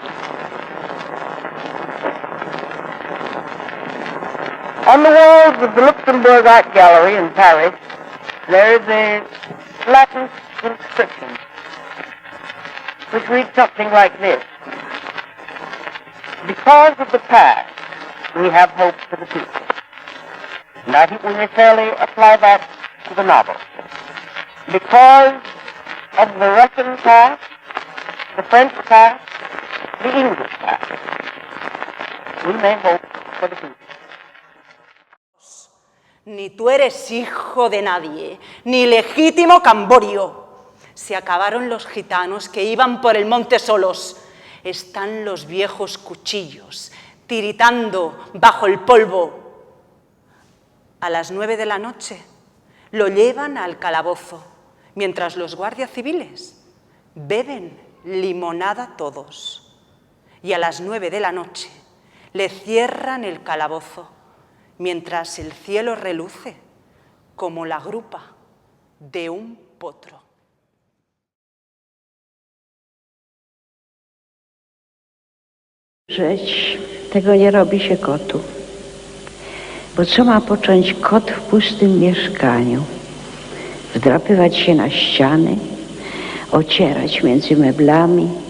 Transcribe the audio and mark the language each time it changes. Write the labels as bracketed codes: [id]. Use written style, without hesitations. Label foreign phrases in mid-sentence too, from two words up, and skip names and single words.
[en] On the walls of the Luxembourg Art Gallery in Paris, there is a Latin inscription which reads something like this: because of the past, we have hope for the future. And I think we may fairly apply that to the novel. Because of the Russian past, the French past, the English past, we may hope for the future. [es] Ni tú eres hijo de nadie, ni legítimo Camborio. Se acabaron los gitanos que iban por el monte solos. Están los viejos cuchillos tiritando bajo el polvo. A las 9 de la noche lo llevan al calabozo, mientras los guardias civiles beben limonada todos. Y a las 9 de la noche le cierran el calabozo, mientras el cielo reluce como la grupa de un potro. [pl] Żyć, tego nie robi się kotu. Bo co ma począć kot w pustym mieszkaniu? Wdrapywać się na ściany, ocierać między meblami.